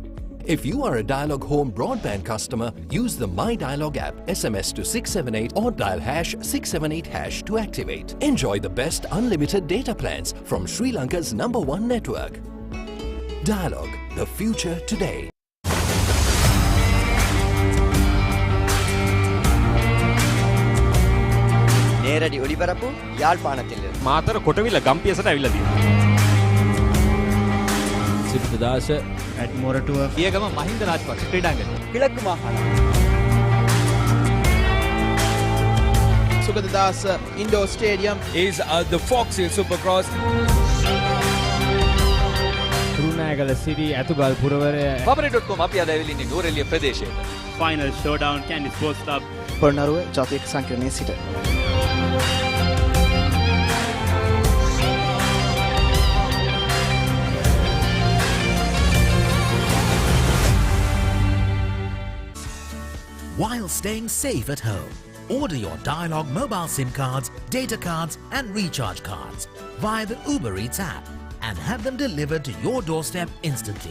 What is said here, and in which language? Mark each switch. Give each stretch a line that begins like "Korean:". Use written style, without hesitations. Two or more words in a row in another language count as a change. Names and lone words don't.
English: If you are a Dialog home broadband customer, use the My Dialog app, SMS to 678 or dial #678# to activate. Enjoy the best unlimited data plans from Sri Lanka's #1 network. Dialog, the future today.
Tamil: நேரடி ஒளிபரப்பு யாழ்ப்பாணத்தில்
Sinhala: මාතර කොටවිල ගම්පියසට ඇවිල්ලා තියෙනවා. සිද්ධාස ඇඩ්මෝරටුව පියගම මහින්ද රාජපක්ෂ ක්‍රීඩාංගණය.
Tamil: கிழக்கு மாகாணம் சுகததாஸ் இண்டோர் ஸ்டேடியம்
English: is the Fox Hill Supercross.
Sinhala: රුණෑගල සිරි ඇතුගල් පුරවරය Papare.com අපි අද ඇවිල්ලා ඉන්නේ නූරෙලිය ප්‍රදේශයේ.
English: Final showdown Candy Sports Club.
Sinhala: පොළොන්නරුව ජාතික සංකීර්ණයේ සිට
English: While staying safe at home, order your Dialog mobile SIM cards, data cards and recharge cards via the Uber Eats app and have them delivered to your doorstep instantly.